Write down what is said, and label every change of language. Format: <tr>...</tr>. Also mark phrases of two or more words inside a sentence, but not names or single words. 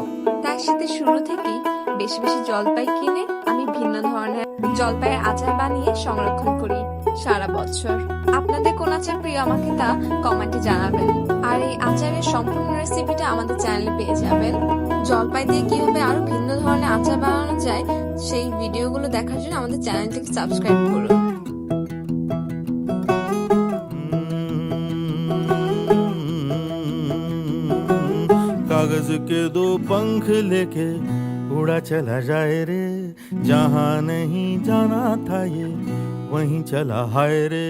<bn>তাই শীতের শুরু থেকেই বেশি বেশি জলপাই কিনে আমি ভিন্ন ধরনের জলপাইয়ের আচার বানিয়ে সংরক্ষণ করি সারা বছর। আপনাদের কোন আচার প্রিয় আমাকে তা কমেন্টে জানাবেন। আর এই আচারের সম্পূর্ণ রেসিপিটা আমাদের চ্যানেলে পেয়ে যাবেন। জলপাই দিয়ে কিভাবে আরো ভিন্ন ধরনের আচার বানানো যায় সেই ভিডিওগুলো দেখার জন্য আমাদের চ্যানেলটিকে সাবস্ক্রাইব করুন।</bn> <hi>कागज के दो पंख लेके उड़ा चला जाए रे, जहाँ नहीं जाना था ये वहीं चला हाय रे।</hi>